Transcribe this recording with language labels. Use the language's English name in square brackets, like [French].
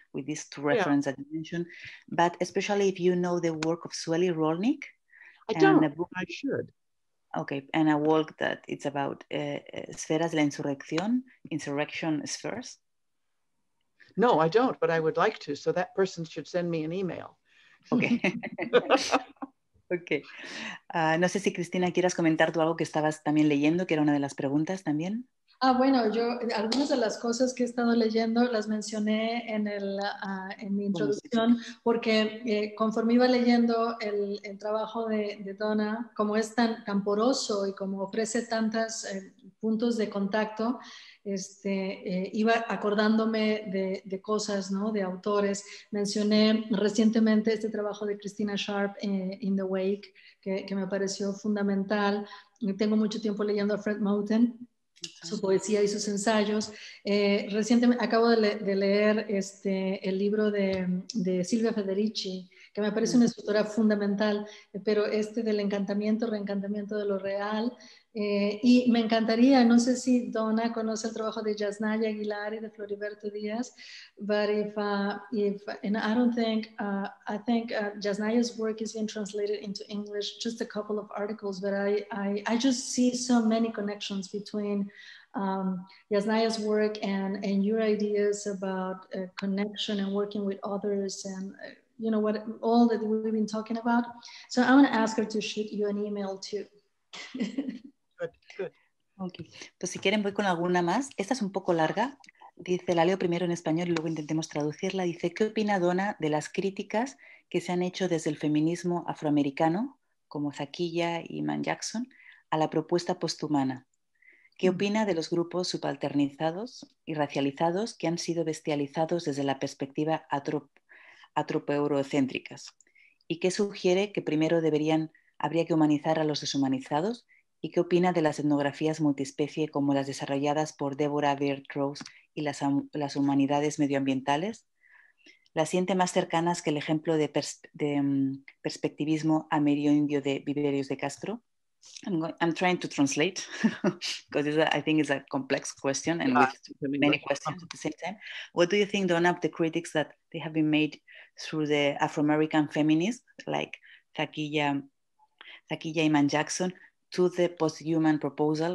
[English] With these two references that you mentioned, but especially if you know the work of Sueli Rolnik. I don't, I should. Okay, and a work that it's about Esferas de la Insurrection Spheres. No, I don't, but I would like to. So that person should send me an email. Okay. Okay. [Spanish] No sé si Cristina quieras comentar tú algo que estabas también leyendo, que era una de las preguntas también. Bueno, yo algunas de las cosas que he estado leyendo las mencioné en mi introducción, porque conforme iba leyendo el trabajo de Donna, como es tan poroso y como ofrece tantos puntos de contacto, iba acordándome de cosas, ¿no? De autores. Mencioné recientemente este trabajo de Christina Sharp, In the Wake, que me pareció fundamental. Tengo mucho tiempo leyendo a Fred Moten, su poesía y sus ensayos. Recientemente acabo de leer el libro de Silvia Federici, que me parece una escritora fundamental, pero del reencantamiento de lo real. Y me encantaría, no sé si Donna conoce el trabajo de Yasnaya Aguilar y de Floriberto Díaz, [English] but and I think Yasnaya's work is being translated into English, just a couple of articles, but I just see so many connections between Yasnaya's work and your ideas about connection and working with others and you know what, all that we've been talking about. So I'm going to ask her to shoot you an email too. Good. Okay. [Spanish] Pues si quieren voy con alguna más. Esta es un poco larga. Dice, la leo primero en español y luego intentemos traducirla. Dice, ¿qué opina Donna de las críticas que se han hecho desde el feminismo afroamericano, como Zakiya y Man Jackson, a la propuesta posthumana. ¿Qué opina de los grupos subalternizados y racializados que han sido bestializados desde la perspectiva antropoeurocéntricas? ¿Y qué sugiere que primero habría que humanizar a los deshumanizados? ¿Y qué opina de las etnografías multiespecie como las desarrolladas por Deborah Bird Rose y las humanidades medioambientales? ¿Las siente más cercanas que el ejemplo de perspectivismo amerindio de Viverius de Castro? [English] I'm trying to translate because I think it's a complex question and with many questions at the same time. What do you think, Donna, of the critics that they have been made through the Afro-American feminists like Zakiya Iman Jackson to the post-human proposal?